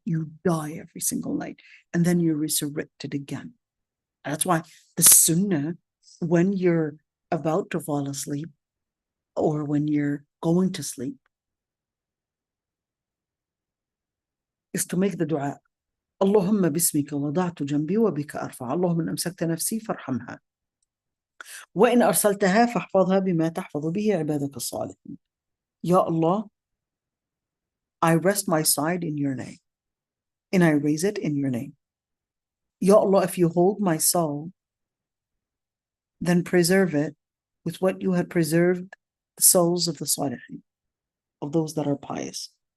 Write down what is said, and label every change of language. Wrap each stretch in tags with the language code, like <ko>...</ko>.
<en>You die every single night and then you're resurrected again. That's why the sunnah, when you're about to fall asleep or when you're going to sleep, is to make the dua.</en> <ar>اللهم باسمك وضعت جنبي وبك أرفع اللهم إن أمسكت نفسي فارحمها وإن أرسلتها فاحفظها بما تحفظ به عبادك الصالحين.</ar> <en>Ya Allah, I rest my side in your name and I raise it in your name. Ya Allah, if you hold my soul, then preserve it with what you had preserved the souls of the Salihin, of those that are pious.</en>